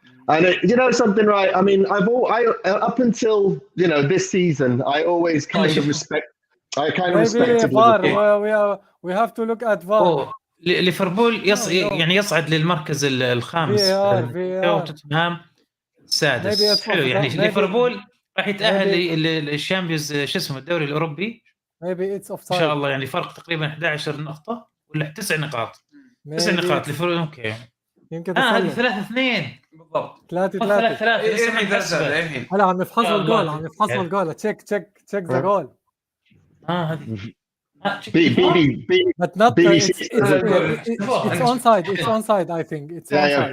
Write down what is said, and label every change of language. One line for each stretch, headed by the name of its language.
English: And you know something, right? I mean, up until this season, I always kind of respect. I kind of respected Liverpool. We have to look at VAR.
Arabic: ليفربول يعني يصعد للمركز الخامس. توتنهام السادس. حلو يعني ليفربول راح يتأهل للشامبيونز شو اسمه الدوري الأوروبي. إن شاء الله يعني فرق تقريبا 11 نقطة ولا 9 نقاط. 9 نقاط ليفربول. أوكي. يمكن هذه 3-2 بالضبط. 3-3 هلا عم يفحصوا الجول
English: Check the goal.
Arabic: هذه
English: But not it's onside I think it's onside.